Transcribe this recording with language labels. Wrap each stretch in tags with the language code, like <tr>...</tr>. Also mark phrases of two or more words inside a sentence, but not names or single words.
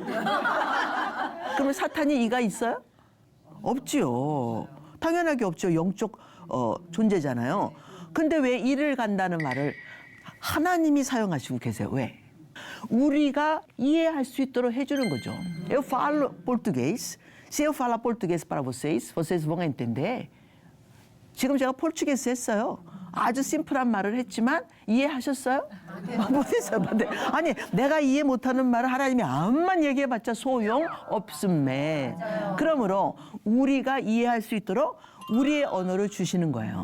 <ko>그러면 사탄이 이가 있어요? 없지요. 당연하게 없죠. 영적 존재잖아요. 근데 왜 이를 간다는 말을 하나님이 사용하시고 계세요? 왜? 우리가 이해할 수 있도록 해주는 거죠.</ko> <pt>Eu falo português. Se eu falar português para vocês, vocês vão entender.</pt> <ko>지금 제가 포르투게스 했어요. 아주 심플한 말을 했지만 이해하셨어요? 못했어요. 아니 내가 이해 못하는 말을 하나님이 암만 얘기해봤자 소용없음매. 그러므로 우리가 이해할 수 있도록 우리의 언어를 주시는 거예요.</ko>